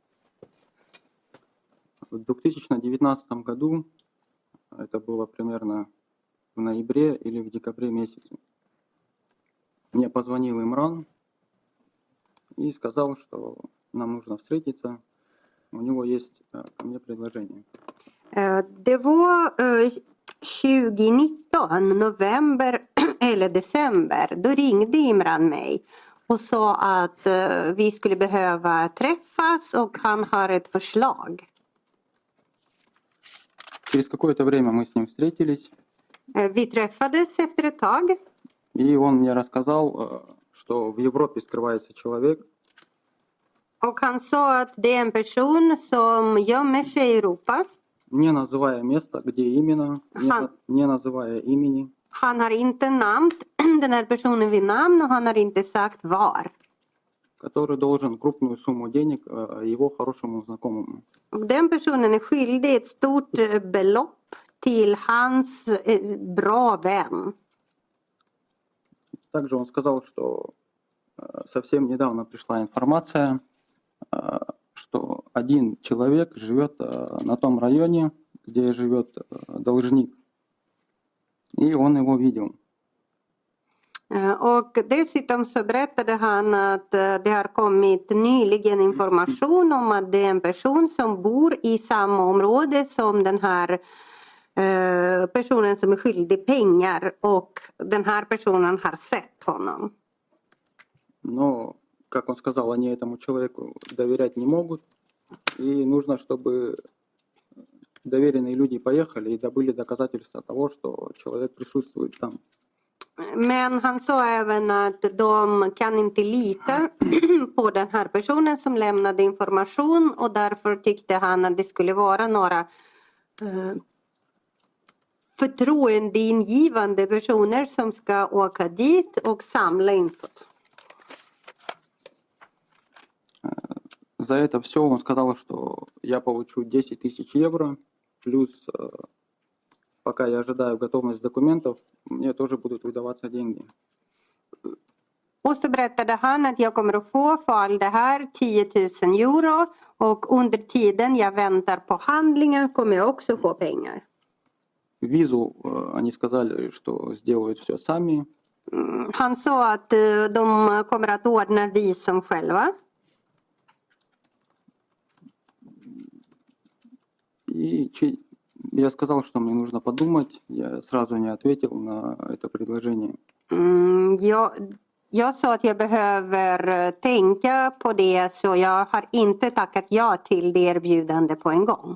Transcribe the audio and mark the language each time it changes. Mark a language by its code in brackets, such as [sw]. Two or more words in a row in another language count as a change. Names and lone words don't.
[ru] В 2019 году, это было примерно в ноябре или в декабре месяце, мне позвонил Имран и сказал, что нам нужно встретиться, у него есть ко мне предложение. [sv] Det var 2019, november eller december. Då ringde Imran mig och sa att vi skulle behöva träffas och han har ett förslag. [ru] Через какое-то время мы с ним встретились. [sv] Vi träffades efter ett tag. [ru] И он мне рассказал, что в Европе скрывается человек. [sv] Och han sa att det är en person som gömmer sig i Europa. [ru] Не называя место, где именно, не называя имени. [sv] Han har inte namnt den här personen vid namn och han har inte sagt var. [ru] Который должен крупную сумму денег его хорошему знакомому. [sv] Och den personen är skyldig ett stort belopp till hans bra vän. [ru] Также он сказал, что совсем недавно пришла информация, что один человек живет на том районе, где живет должник, и он его видел. [sv] Och dessutom så berättade han att det har kommit nyligen information om att det är en person som bor i samma område som den här personen som är skyldig pengar och den här personen har sett honom. [ru] Но, как он сказал, они этому человеку доверять не могут, и нужно, чтобы доверенные люди поехали и добыли доказательства того, что человек присутствует там. [sv] Men han sa även att de kan inte lita på den här personen som lämnade information och därför tyckte han att det skulle vara några förtroendeingivande personer som ska åka dit och samla infot. [ru] За это все он сказал, что я получу 10 тысяч евро, плюс пока я ожидаю готовность документов, мне тоже будут выдаваться деньги. [sv] Och så berättade han att jag kommer att få för all det här 10 000 euro och under tiden jag väntar på handlingen kommer jag också få pengar. [ru] Визу они сказали, что сделают все сами. [sv] Han sa att de kommer att ordna visum själva. [ru] И я сказал, что мне нужно подумать. Я сразу не ответил на это предложение. [sv] Jag sa att jag behöver tänka på det så jag har inte tackat ja till det erbjudande på en gång.